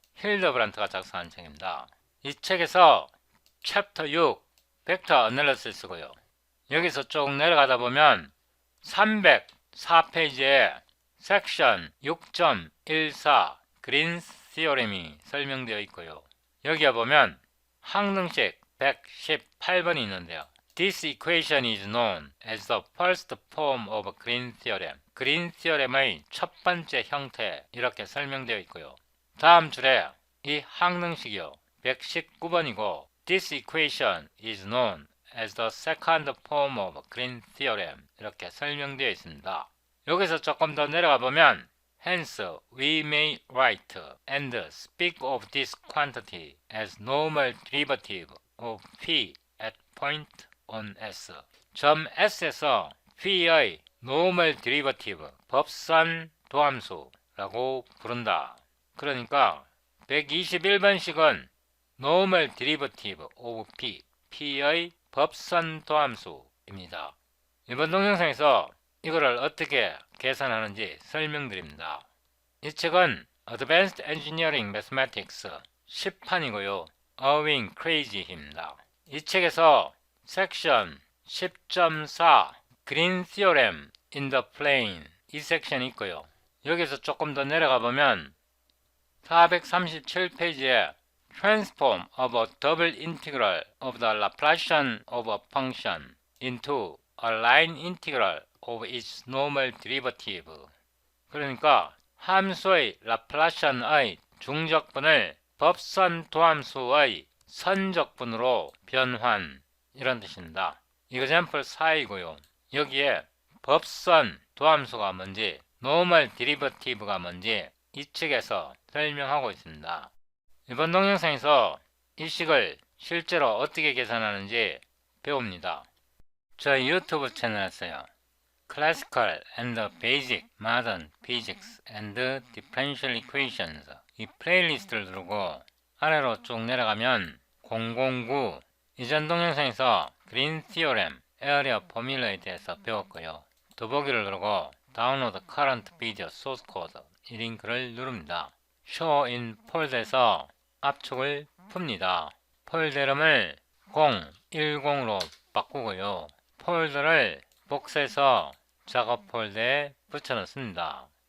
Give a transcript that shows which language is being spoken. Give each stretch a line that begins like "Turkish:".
Korean: 힐더브란트가 작성한 책입니다. 이 책에서 챕터 6 벡터 어널리시스고요. 여기서 쭉 내려가다 보면 304페이지에 섹션 6.14 그린스 티어렘이 설명되어 있고요. 여기에 보면 항등식 118번이 있는데요.
English: This equation is known as the first form of Green theorem.
Korean: 그린 티어렘의 첫 번째 형태 이렇게 설명되어 있고요. 다음 줄에 이 항등식이요. 119번이고
English: This equation is known as the second form of Green theorem
Korean: 이렇게 설명되어 있습니다. 여기서 조금 더 내려가 보면
English: Hence, we may write and speak of this quantity as normal derivative of phi at point on S.
Korean: 점 S에서 phi의 normal derivative, 법선 도함수라고 부른다. 그러니까 121번식은 normal derivative of p, p의 법선 도함수입니다. 이번 동영상에서 이거를 어떻게 계산하는지 설명드립니다. 이 책은 Advanced Engineering Mathematics 10판이고요. Owing Crazy입니다. 이 책에서 섹션 10.4 Green Theorem in the Plane 이 섹션이 있고요. 여기서 조금 더 내려가 보면 437페이지에
English: Transform of a double integral of the Laplacian of a function into a line integral of its normal derivative.
Korean: 그러니까 함수의 라플라시안의 중적분을 법선 도함수의 선적분으로 변환 이런 뜻입니다. example 4이고요. 여기에 법선 도함수가 뭔지 normal derivative가 뭔지 이 책에서 설명하고 있습니다. 이번 동영상에서 이 식을 실제로 어떻게 계산하는지 배웁니다. 저희 유튜브 채널에서요. Classical and Basic Modern Physics and Differential Equations 이 플레이리스트를 누르고 아래로 쭉 내려가면 009 이전 동영상에서 Green Theorem, Area Formula에 대해서 배웠고요. 더보기를 누르고 Download Current Video Source Code 이 링크를 누릅니다. Show in 폴더에서 압축을 풉니다. 폴더 이름을 010로 바꾸고요. 폴더를 복사해서 작업 폴더에 붙여넣습니다.